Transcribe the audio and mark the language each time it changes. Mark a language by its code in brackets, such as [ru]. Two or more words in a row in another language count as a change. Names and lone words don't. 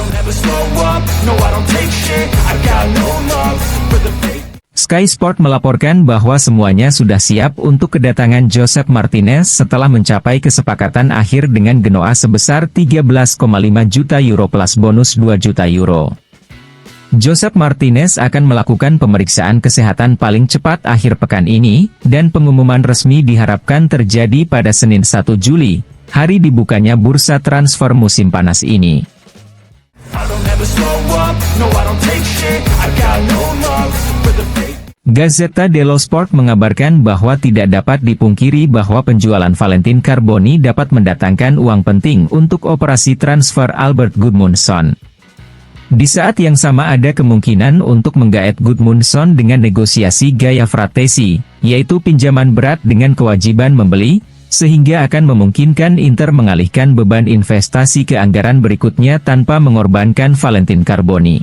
[id] Sky Sport melaporkan bahwa semuanya sudah siap untuk kedatangan Josep Martinez setelah mencapai kesepakatan akhir dengan Genoa sebesar 13,5 juta euro plus bonus 2 juta euro. Josep Martinez akan melakukan pemeriksaan kesehatan paling cepat akhir pekan ini, dan pengumuman resmi diharapkan terjadi pada Senin 1 Juli, hari dibukanya bursa transfer musim panas ini. Gazzetta dello Sport mengabarkan bahwa tidak dapat dipungkiri bahwa penjualan Valentin Carboni dapat mendatangkan uang penting untuk operasi transfer Albert Gudmundsson. Di saat yang sama ada kemungkinan untuk menggaet Gudmundsson dengan negosiasi gaya Fratesi, yaitu pinjaman berat dengan kewajiban membeli, sehingga akan memungkinkan Inter mengalihkan beban investasi ke anggaran berikutnya tanpa mengorbankan Valentin Carboni.